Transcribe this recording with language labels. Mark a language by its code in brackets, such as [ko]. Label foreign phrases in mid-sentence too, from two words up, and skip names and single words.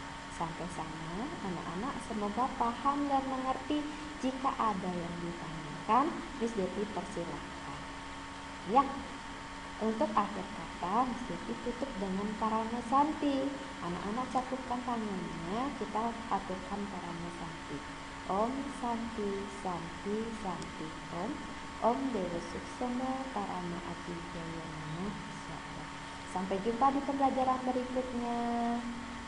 [id] Sampai sana anak-anak semoga paham dan mengerti. Jika ada yang ditanyakan, Miss Devi persilahkan. Ya, untuk akhir kata, Miss Devi tutup dengan Parana Santi. Anak-anak cakupkan tangannya, kita aturkan Parana Santi. [sa] Om Santi Santi Santi Om. Om Dewa Suksema Parana Ati Jaya Namah. [id] Sampai jumpa di pembelajaran berikutnya.